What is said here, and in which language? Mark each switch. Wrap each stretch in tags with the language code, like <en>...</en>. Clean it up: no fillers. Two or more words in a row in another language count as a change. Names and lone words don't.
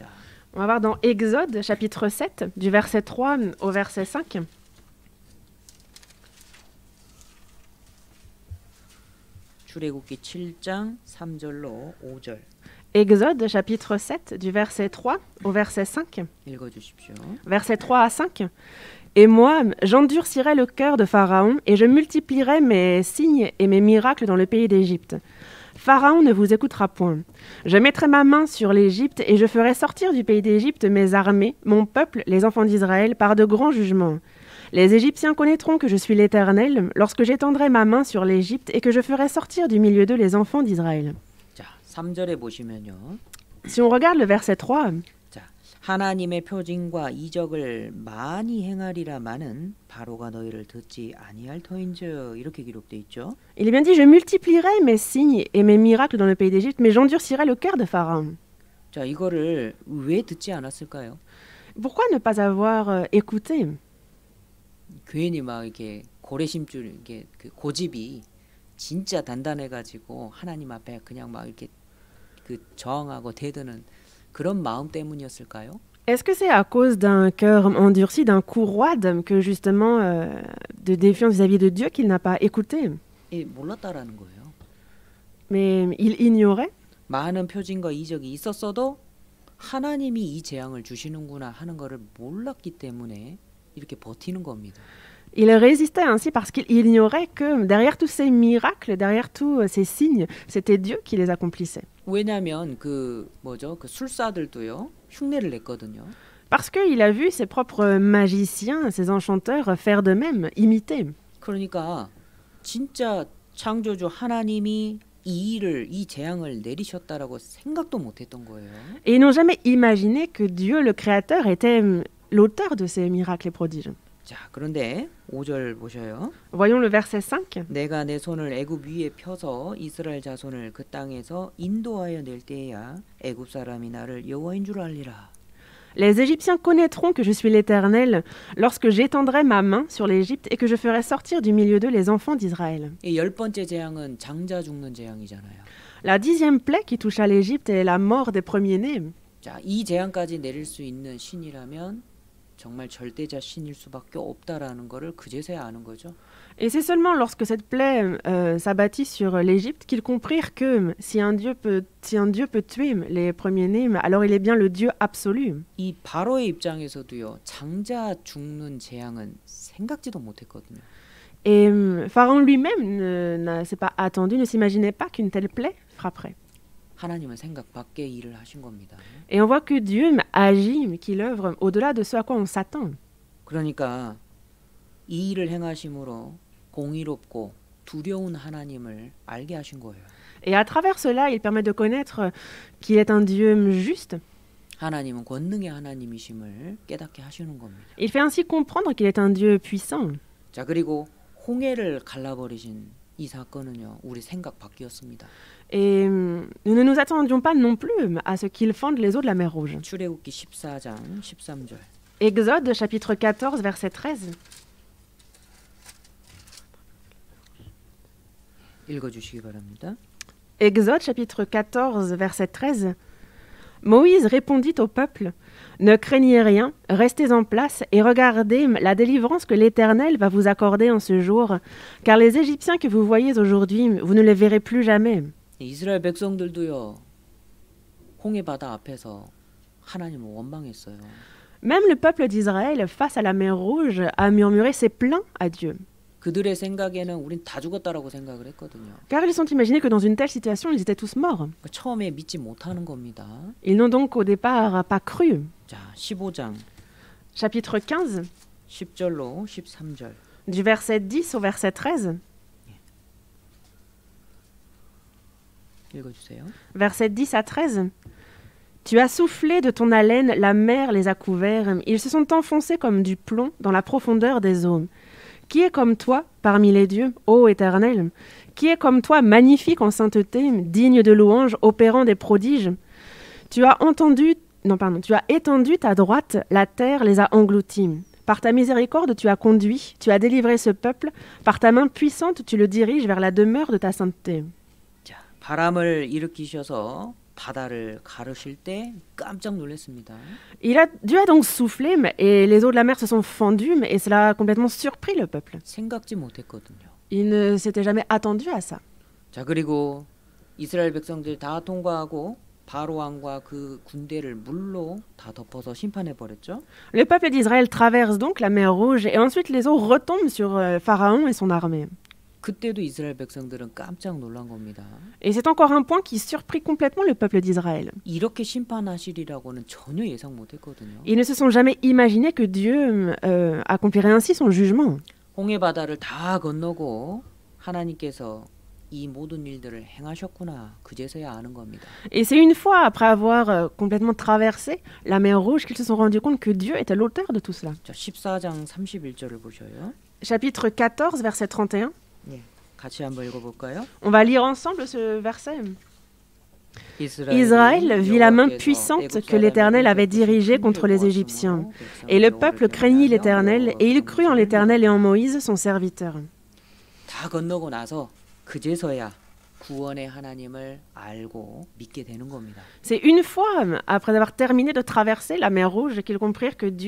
<fr>On va voir dans Exode, chapitre 7, du verset 3 au verset 5.</fr> <ko>출애굽기 7장 3절로 5절.</ko> <fr>Exode, chapitre 7, du verset 3 au verset 5.</fr> <ko>읽어 주십시오.</ko> <fr>Verset 3 à 5. Et moi, j'endurcirai le cœur de Pharaon et je multiplierai mes signes et mes miracles dans le pays d'Égypte. Pharaon ne vous écoutera point. Je mettrai ma main sur l'Égypte et je ferai sortir du pays d'Égypte mes armées, mon peuple, les enfants d'Israël, par de grands jugements. Les Égyptiens connaîtront que je suis l'Éternel lorsque j'étendrai ma main sur l'Égypte et que je ferai sortir du milieu d'eux les enfants d'Israël.</fr> <ko>자, 3절에 보시면요.</ko> <fr>Si on regarde le verset 3,</fr> <ko>자, 하나님의 표징과 이적을 많이 행하리라마는 바로가 너희를 듣지 아니할 터인즉 이렇게 기록돼 있죠.</ko> <fr>il est bien dit, je multiplierai mes signes et mes miracles dans le pays d'Égypte, mais j'endurcirai le cœur de Pharaon.</fr> <ko>자, 이거를 왜 듣지 않았을까요?</ko> <fr>Pourquoi ne pas avoir écouté?</fr> <ko>괜히 막 이렇게 고래심줄 이게 그 고집이 진짜 단단해가지고 하나님 앞에 그냥 막 이렇게 그 저항하고 대드는 그런 마음 때문이었을까요?</ko> <fr>Est-ce que c'est à cause d'un cœur endurci, d'un cou roide, que justement de défiance vis-à-vis de Dieu qu'il n'a pas écouté?</fr> <ko>예, 몰랐다라는 거예요.</ko> <fr>Mais il ignorait.</fr> <ko>많은 표징과 이적이 있었어도 하나님이 이 재앙을 주시는구나 하는 거를 몰랐기 때문에 이렇게 버티는 겁니다.</ko> <fr>Il résistait ainsi parce qu'il ignorait que derrière tous ces miracles, derrière tous ces signes, c'était Dieu qui les accomplissait.</fr> <ko>왜냐하면 그 뭐죠? 그 술사들도요 흉내를 냈거든요.</ko> <fr>Parce qu'il a vu ses propres magiciens, ses enchanteurs faire de même, imiter.</fr> <ko>그러니까 진짜 창조주 하나님이 이 재앙을 내리셨다라고 생각도 못했던 거예요.</ko> <fr>Et ils n'ont jamais imaginé que Dieu, le Créateur, était l'auteur de ces miracles et prodiges.</fr> <ko>자, 그런데 5절 보셔요.</ko> <fr>Voyons le verset 5.</fr> <ko>내가 내 손을 애굽 위에 펴서 이스라엘 자손을 그 땅에서 인도하여 낼 때에야 애굽 사람이 나를 여호와인 줄 알리라.</ko> <fr>Les Égyptiens connaîtront que je suis l'Éternel lorsque j'étendrai ma main sur l'Égypte et que je ferai sortir du milieu d'eux les enfants d'Israël.</fr> <ko>이 열 번째 재앙은 장자 죽는 재앙이잖아요.</ko> <fr>La 10e plaie qui touche à l'Égypte est la mort des premiers-nés.</fr> <ko>자, 이 재앙까지 내릴 수 있는 신이라면 정말 절대자 신일 수밖에 없다라는 거를 그제서야 아는 거죠.</ko> <fr>Et c'est seulement lorsque cette plaie s'abattit sur l'Égypte qu'ils comprirent que si un Dieu peut tuer les premiers-nés, alors il est bien le Dieu absolu.</fr> <ko>이 바로의 입장에서도요. 장자 죽는 재앙은 생각지도 못했거든요.</ko> <fr>Et Pharaon lui-même ne s'est pas attendu, ne s'imaginait pas qu'une telle plaie frapperait.</fr> <ko>하나님은 생각 밖의 일을 하신 겁니다.</ko> <fr>Et on voit que Dieu agit, qu'il œuvre au-delà de ce à quoi on s'attend.</fr> <ko>그러니까 이 일을 행하심으로 공의롭고 두려운 하나님을 알게 하신 거예요.</ko> <fr>Et à travers cela, il permet de connaître qu'il est un Dieu juste.</fr> <ko>하나님은 권능의 하나님이심을 깨닫게 하시는 겁니다.</ko> <fr>Il fait ainsi comprendre qu'il est un Dieu puissant.</fr> <ko>자, 그리고 홍해를 갈라버리신 이 사건은요. 우리 생각 밖이었습니다.</ko> <fr>Et nous ne nous attendions pas non plus à ce qu'il fende les eaux de la mer Rouge.</fr> <ko>출애굽기 14장 13절.</ko> <fr>Exode chapitre 14 verset 13.</fr> <ko>읽어주시기 바랍니다.</ko> <fr>Exode chapitre 14 verset 13. Moïse répondit au peuple: Ne craignez rien, restez en place et regardez la délivrance que l'Éternel va vous accorder en ce jour, car les Égyptiens que vous voyez aujourd'hui, vous ne les verrez plus jamais.</fr> <ko>이스라엘 백성들도요. 홍해 바다 앞에서 하나님을 원망했어요.</ko> <fr>Même le peuple d'Israël, face à la mer Rouge, a murmuré ses plaints à Dieu.</fr> <ko>그들의 생각에는 우린 다 죽었다라고 생각을 했거든요.</ko> <fr>Car ils sont imaginés que dans une telle situation, ils étaient tous morts.</fr> <ko>처음에 믿지 못하는 겁니다.</ko> <fr>Ils n'ont donc au départ pas cru.</fr> <ko>자, 15장</ko> <fr>Chapitre 15,</fr> <ko>10절로 13절.</ko> <fr>du verset 10 au verset 13.</fr> <ko>읽어주세요.</ko> <fr>Verset 10 à 13. Tu as soufflé de ton haleine, la mer les a couverts, ils se sont enfoncés comme du plomb dans la profondeur des eaux. Qui est comme toi parmi les dieux, ô Éternel? Qui est comme toi magnifique en sainteté, digne de louange, opérant des prodiges? Tu as étendu ta droite, la terre les a engloutis. Par ta miséricorde, tu as conduit, tu as délivré ce peuple. Par ta main puissante, tu le diriges vers la demeure de ta sainteté.</fr> <ko>자, 바람을 일으키셔서 바다를 가르실 때 깜짝 놀랐습니다.</ko> <fr>Dieu a donc soufflé et les eaux de la mer se sont fendues et cela a complètement surpris le peuple.</fr> <ko>생각지 못했거든요.</ko> <fr>Il ne s'était jamais attendu à ça.</fr> <ko>자, 그리고 이스라엘 백성들 다 통과하고 바로 왕과 그 군대를 물로 다 덮어서 심판해 버렸죠.</ko> <fr>Le peuple d'Israël traverse donc la mer Rouge et ensuite les eaux retombent sur Pharaon et son armée.</fr> <ko>그때도 이스라엘 백성들은 깜짝 놀란 겁니다.</ko> <fr>Et c'est encore un point qui surprit complètement le peuple d'Israël.</fr> <ko>이렇게 심판하시리라고는 전혀 예상 못했거든요.</ko> <fr>Ils ne se sont jamais imaginé que Dieu accomplirait ainsi son jugement.</fr> <ko>홍해 바다를 다 건너고 하나님께서 이 모든 일들을 행하셨구나. 그제서야 아는 겁니다.</ko> <fr>Et c'est une fois, après avoir complètement traversé la mer Rouge, qu'ils se sont rendus compte que Dieu était l'auteur de tout cela.</fr> <ko>자, 14장 31절을 보셔요.</ko> <fr>Chapitre 14, verset 31.</fr> <ko>예, 같이 한번 읽어볼까요?</ko> <fr>On va lire ensemble ce verset. Israël vit la main puissante que l'Éternel avait dirigée contre les Égyptiens. Et le peuple craignit l'Éternel, et il crut en l'Éternel et en Moïse, son serviteur.</fr> <ko>다 건너고 나서 그제서야 구원의 하나님을 알고 믿게 되는 겁니다.</ko> <fr>C'est une fois, après avoir terminé de traverser la mer Rouge, qu'ils comprirent que Dieu</fr>